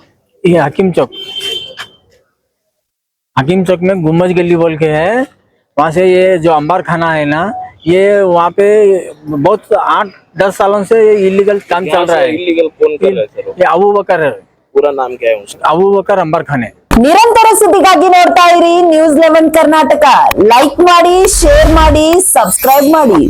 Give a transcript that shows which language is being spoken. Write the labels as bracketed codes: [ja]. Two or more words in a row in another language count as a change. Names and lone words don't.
[hi] ये हकीम चौक में गुम्बज गली बोल के है। वहाँ से ये जो अंबार खाना है ना, ये वहाँ पे बहुत 8-10 सालों से ये इलीगल काम चल रहा है। इलीगल कौन कर रहा है सर? ये अबू बकर है। पूरा नाम क्या है उसका? अबू बकर अंबार खाने। [kn] ನಿರಂತರ ಸುದ್ದಿಗಾಗಿ ನೋಡ್ತಾ ಇರಿ ನ್ಯೂಸ್ 11 ಕರ್ನಾಟಕ. ಲೈಕ್ ಮಾಡಿ, ಶೇರ್ ಮಾಡಿ, ಸಬ್ಸ್ಕ್ರೈಬ್ ಮಾಡಿ.